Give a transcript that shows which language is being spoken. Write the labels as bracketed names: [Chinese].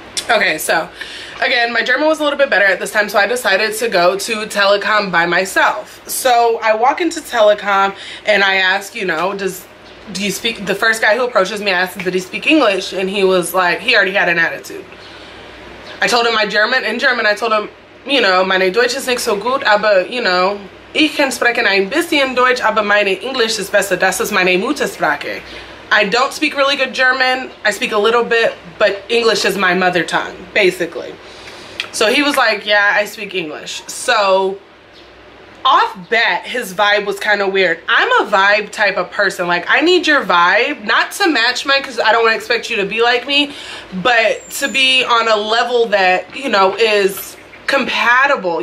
[English] Okay, so again, my German was a little bit better at this time, so I decided to go to telecom by myself. So I walk into telecom and I ask, you know, do you speak, the first guy who approaches me, I asked him, did he speak English? And he was like, he already had an attitude. I told him in German, I told him, you know, [German] meine Deutsch ist nicht so gut, aber, [English] you know, [German] ich kann sprechen ein bisschen Deutsch, aber meine English ist besser, das ist meine Muttersprache. [English] I don't speak really good German. I speak a little bit, but English is my mother tongue, basically. So he was like, yeah, I speak English. So off bat, his vibe was kind of weird. I'm a vibe type of person. Like, I need your vibe, not to match mine, because I don't want to expect you to be like me, but to be on a level that, you know, is compatible.